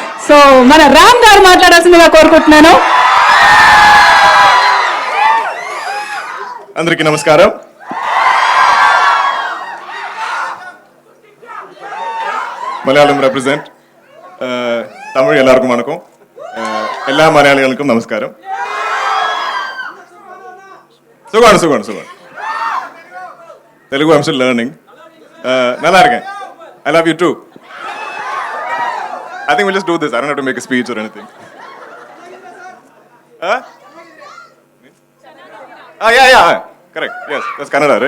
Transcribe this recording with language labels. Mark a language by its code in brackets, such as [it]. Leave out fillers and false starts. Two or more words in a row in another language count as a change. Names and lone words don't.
[te] సో మన రామ్ గారు మాట్లాడాల్సిందిగా కోరుకుంటున్నాను. అందరికీ నమస్కారం. [ml] മലയാളം റെപ്രസെന്റ് തമിഴ് എല്ലാവർക്കും വണക്കം. എല്ലാ മലയാളികൾക്കും നമസ്കാരം. സുഖമാണ് സുഖമാണ് സുഖമാണ്. [en] Telugu I am still learning. [ta] நல்லா இருக்கேன். [en] I love you too. I think we'll just do this. I don't have to make a speech or anything. Huh? Yeah. Correct. Yes, that's Kannada, right?